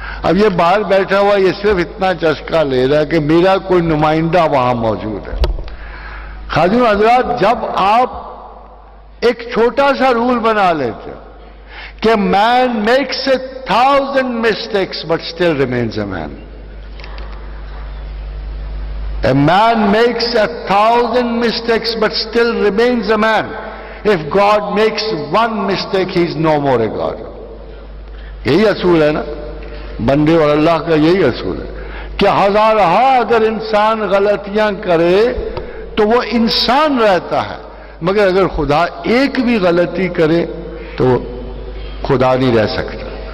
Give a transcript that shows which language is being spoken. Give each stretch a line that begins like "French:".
Urdu: اب یہ باہر بیٹھا ہوا یہ صرف اتنا چسکا لے رہا ہے کہ میرا کوئی نمائندہ وہاں موجود ہے. خادم حضرات جب آپ ایک چھوٹا سا رول بنا لیتے ہو کہ مین Max
English: 1000 mistakes but still remains a man. A man makes 1000 mistakes but still remains a man. If God makes one mistake, he is no more a God.
Urdu: یہی اصول ہے نا بندے اور اللہ کا، یہی اصول ہے کہ ہزارہا اگر انسان غلطیاں کرے تو وہ انسان رہتا ہے، مگر اگر خدا ایک بھی غلطی کرے تو خدا نہیں رہ سکتا.